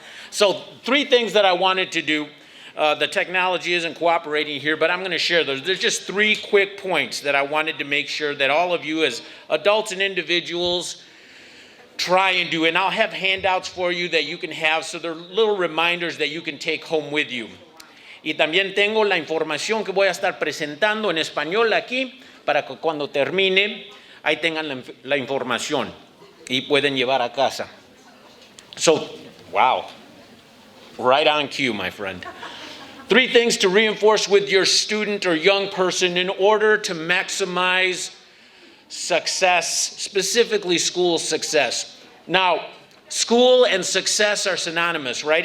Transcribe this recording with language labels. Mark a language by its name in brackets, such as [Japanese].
[English] So 3 things that I wanted to do. The technology isn't cooperating here, but I'm going to share those. There's just 3 quick points that I wanted to make sure that all of you as adults and individuals try and do. And I'll have handouts for you that you can have, so they're little reminders that you can take home with you. [Spanish] Y también tengo la información que voy a estar presentando en español aquí para que cuando termine ahí tengan la información y pueden llevar a casa. [English] So, wow, right on cue, my friend. 3 things to reinforce with your student or young person in order to maximize success, specifically school success. Now, school and success are synonymous, right?